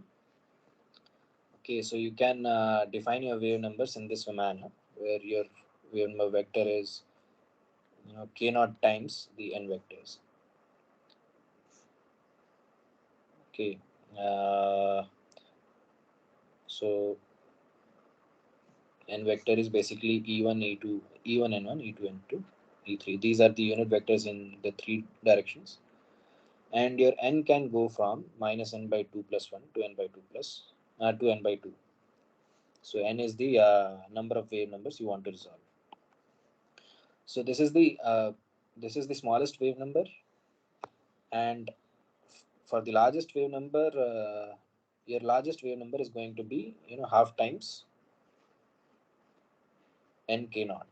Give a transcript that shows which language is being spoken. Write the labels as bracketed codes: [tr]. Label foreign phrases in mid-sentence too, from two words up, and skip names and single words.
[en] Okay, so you can define your wave numbers in this manner, where your wave number vector is k naught times the n vectors. Okay, so n vector is basically e1 e2 e1 n1 e2 n2 e3. These are the unit vectors in the three directions, and your n can go from minus n by 2 plus 1 to n by 2 plus to n by 2. So n is the number of wave numbers you want to resolve. So this is the smallest wave number, and for the largest wave number, your largest wave number is going to be half times n k naught.